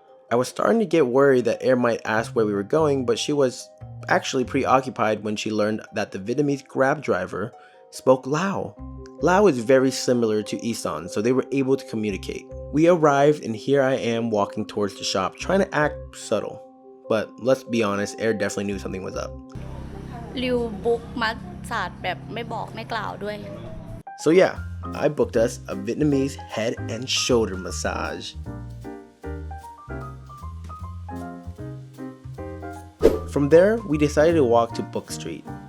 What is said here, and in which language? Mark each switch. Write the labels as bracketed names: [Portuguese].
[English] I was starting to get worried that Air might ask where we were going, but she was actually preoccupied when she learned that the Vietnamese Grab driver spoke Lao. Lao is very similar to Isan, so they were able to communicate. We arrived and here I am walking towards the shop, trying to act subtle. But let's be honest, Air definitely knew something was up. [Thai] ริวบุ๊กมัสซาดแบบไม่บอกไม่กล่าวด้วย [English] So yeah, I booked us a Vietnamese head and shoulder massage. From there, we decided to walk to Book Street.